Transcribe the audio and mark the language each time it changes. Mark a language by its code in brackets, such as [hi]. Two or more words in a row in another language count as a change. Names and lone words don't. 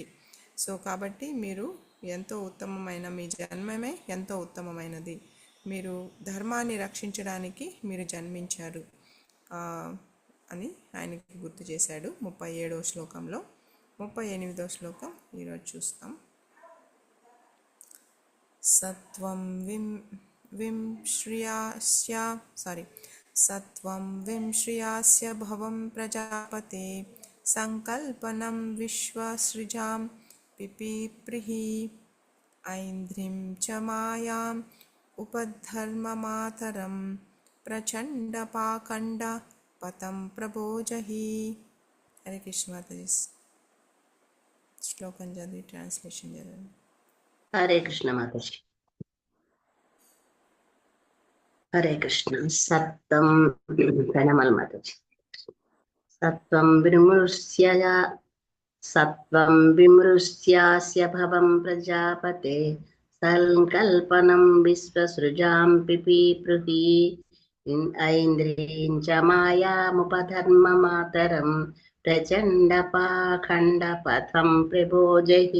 [te] సో కాబట్టి మీరు ఎంతో ఉత్తమమైన, మీ జన్మమే ఎంతో ఉత్తమమైనది, మీరు ధర్మాన్ని రక్షించడానికి మీరు జన్మించారు అని ఆయనకి గుర్తు చేశాడు 37వ శ్లోకంలో. 38వ శ్లోకం ఈరోజు చూస్తాం. [sa] సత్వం सत्वं विश्रियास्य भवं प्रजापते संकल्पनं विश्वसृजां पिपीप्रिहि ऐन्द्रिं च मायाम् उपधर्ममातरं प्रचण्डपाखण्ड पतं प्रभोजहि. [hi] हरे कृष्ण माताजी. [te] శ్లోకం చదివి ట్రాన్స్లేషన్ చదవండి. హరే కృష్ణ మాతాజీ. హరే కృష్ణ. సత్వం ప్రణామాలు మాతాజీ. [sa] సత్వం విమృశ్యాస్య భవం ప్రజాపతే సంకల్పనం విశ్వసృజాం పిపీపృహి ఐంద్రీం చ మాయాముపధర్మమాతరం ప్రచండ పాఖండ పథం ప్రబోజహి.